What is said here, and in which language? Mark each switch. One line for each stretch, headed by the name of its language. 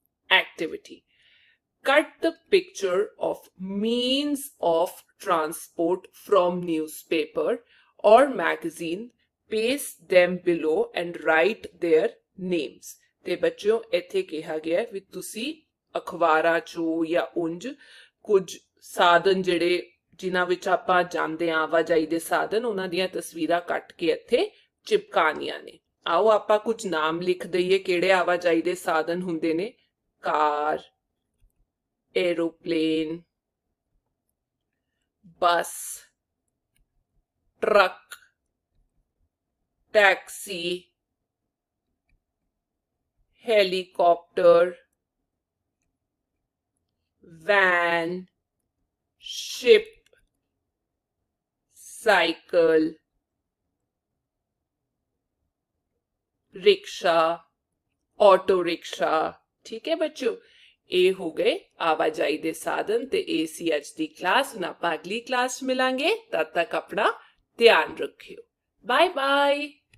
English: Activity: cut the picture of means of transport from newspaper or magazine, paste them below and write their names.
Punjabi: ਤੇ ਬੱਚਿਓ ਇੱਥੇ ਕਿਹਾ ਗਿਆ ਵੀ ਤੁਸੀਂ ਅਖਬਾਰਾਂ ਚੋਂ ਜਾਂ ਉਂਝ ਕੁਝ ਸਾਧਨ ਜਿਹੜੇ ਜਿਨ੍ਹਾਂ ਵਿੱਚ ਆਪਾਂ ਜਾਂਦੇ ਆਂ, ਆਵਾਜਾਈ ਦੇ ਸਾਧਨ, ਉਹਨਾਂ ਦੀਆਂ ਤਸਵੀਰਾਂ ਕੱਟ ਕੇ ਇੱਥੇ ਚਿਪਕਾਣੀਆਂ ਨੇ। ਆਓ ਆਪਾਂ ਕੁਝ ਨਾਮ ਲਿਖ ਦਈਏ ਕਿਹੜੇ ਆਵਾਜਾਈ ਦੇ ਸਾਧਨ ਹੁੰਦੇ ਨੇ।
English: Car, aeroplane, bus, truck, taxi, helicopter, van, ship, cycle, rickshaw, auto rickshaw.
Hindi: ठीक है बच्चों,
Punjabi: ਇਹ ਹੋ ਗਏ ਆਵਾਜਾਈ ਦੇ ਸਾਧਨ ਤੇ ਇਹ ਸੀ ਅੱਜ ਦੀ ਕਲਾਸ। ਹੁਣ ਆਪਾਂ ਅਗਲੀ ਕਲਾਸ ਮਿਲਾਂਗੇ, ਤਦ ਤੱਕ ਆਪਣਾ ਧਿਆਨ ਰੱਖਿਓ। Bye bye.